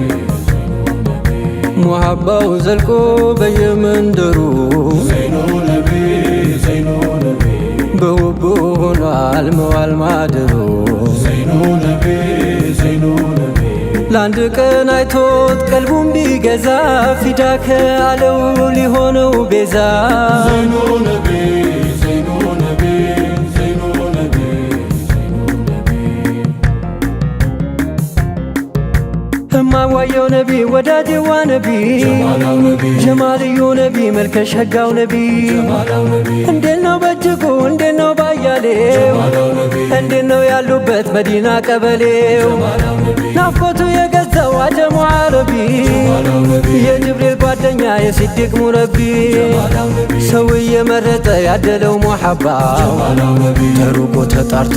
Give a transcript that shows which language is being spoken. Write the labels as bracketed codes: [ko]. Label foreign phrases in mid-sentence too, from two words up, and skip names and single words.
[am] ሙሐባው ዘልቆ በየመንደሩ [ar] زينُ نبي زينُ نبي [am] በውቡ ሆኗል መዋል ማደሩ [ar] زينُ نبي زينُ نبي [am] ለአንድ ቀን አይቶት ቀልቡም ቢገዛ ፊዳከ አለው ሊሆነው ቤዛ [ar] زينُ نبي زينُ نبي زينُ نبي [am] እማዋየው ነቢ ወዳጄዋ ነቢ ጀማልዩ ነቢ መልከሸጋው ነቢ እንዴት ነው በእጅጉ እንዴት ነው ባያሌው እንዴት ነው ያሉበት መዲና ቀበሌው ናፍቆቱ የገዛው አጀሙ አረቢ የጅብሪል ጓደኛ የሲዲቅ ሙረቢ ሰው እየመረጠ ያደለው ሙሐባው ተሩቆ ተጣርቶ